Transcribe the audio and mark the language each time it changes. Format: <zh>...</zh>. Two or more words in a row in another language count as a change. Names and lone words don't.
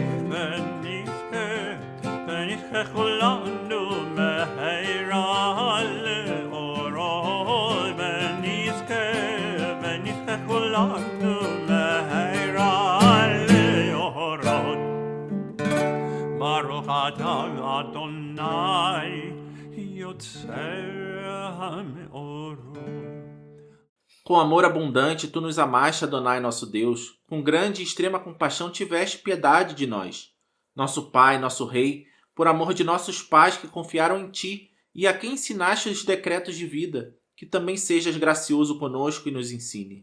<he>ונזכה כולנו מהרה לאורו, ונזכה כולנו מהרה לאורו. ברוך אתה אדוני יוצר המאורות.</he> <pt>Com amor abundante, tu nos amaste, Adonai, nosso Deus. Com grande e extrema compaixão tiveste piedade de nós. Nosso Pai, nosso Rei, por amor de nossos pais que confiaram em ti e a quem ensinaste os decretos de vida, que também sejas gracioso conosco e nos ensine.</pt>